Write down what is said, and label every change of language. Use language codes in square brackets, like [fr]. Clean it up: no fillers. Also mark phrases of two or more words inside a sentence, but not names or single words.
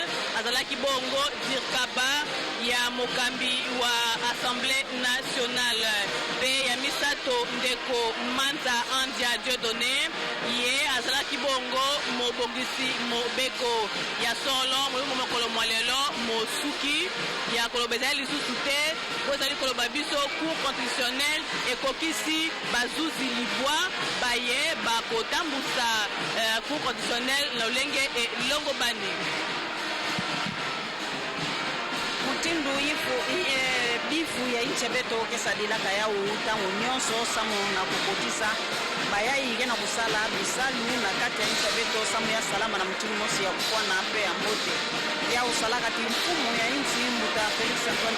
[ln] azalaki bongo Dirkaba ya mokambi wa Assemblée nationale pe ya misato ndeko Manza Andia Dieudonné ye azalaki bongo mobongisi mobeko ya solo mokolo mwalelo mosuki ya kolobeza lisusu te kozali koloba biso cour constitutionnelle ekokisi bazuzi libwa baye bakotambusa cour constitutionnelle na lolenge elongo bani [ktu] mutindu bifu ya inche beto kesadilaka ya utango nyonso samo na kokotisa bayayi gena kusala bisalu na kati ya inche beto samo ya salama na mtindu mosi ya kukwa na ape ya mbote ya usalaka ti mfumu ya inchi mbuta Félix Antoine